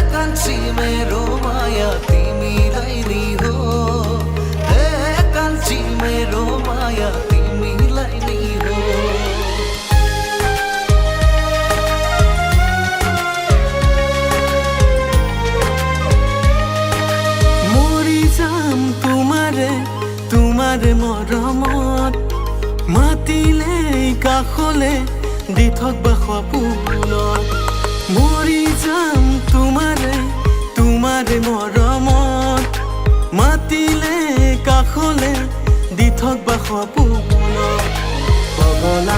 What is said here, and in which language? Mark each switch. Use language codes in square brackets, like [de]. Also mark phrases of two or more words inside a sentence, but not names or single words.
[ne] कान्छी मेरो माया तिमीलाई नि हो कान्छी मेरो माया तिमीलाई नि हो मरि [as] जाम তোমাৰে মৰমত মাতিলে কাষলে দি থকবা সপোনত মৰি যাম তোমাৰে মৰমত মাতিলে কাষলে দি থকবা সপোনত পগলা